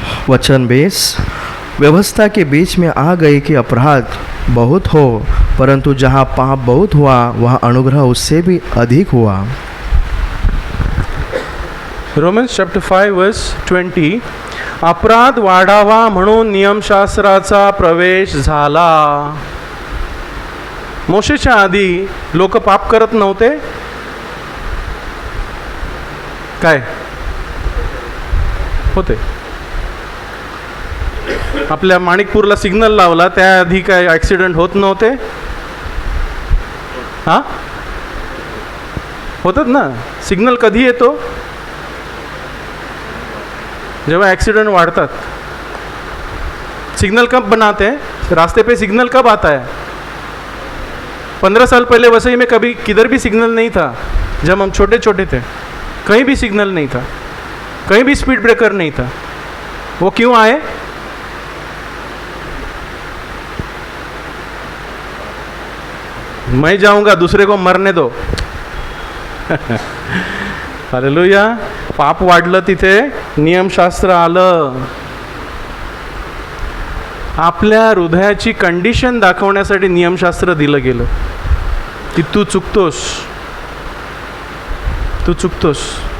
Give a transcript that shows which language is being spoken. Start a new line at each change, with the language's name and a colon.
Hindi: वचन 20, व्यवस्था के बीच में आ गई कि अपराध बहुत हो, परंतु जहाँ पाप बहुत हुआ वहाँ अनुग्रह उससे भी अधिक हुआ.
English: Romans chapter 5 verse 20.
Marathi: अपराध वाढावा म्हणून नियमशास्त्राचा प्रवेश झाला. मोशेच्या आधी लोक पाप करत नव्हते काय? होते. आपल्या माणिकपूरला सिग्नल लावला त्याआधी काय ॲक्सिडेंट होत नव्हते? हां, होतात ना. सिग्नल कधी येतो? जेव्हा एक्सीडेंट वाढ़तात.
Hindi: सिग्नल कब बनाते हैं? रास्ते पे सिग्नल कब आता है? 15 साल पहले वसई में कभी किधर भी सिग्नल नहीं था. जब हम छोटे छोटे थे कहीं भी सिग्नल नहीं था, कहीं भी स्पीड ब्रेकर नहीं था. वो क्यों आए? मैं जाऊंगा, दूसरे को मरने दो. हालेलुया.
Marathi: पाप वाढलं तिथे नियमशास्त्र आलं. आपल्या हृदयाची कंडिशन दाखवण्यासाठी नियमशास्त्र दिलं गेलं की तू चुकतोस, तू चुकतोस.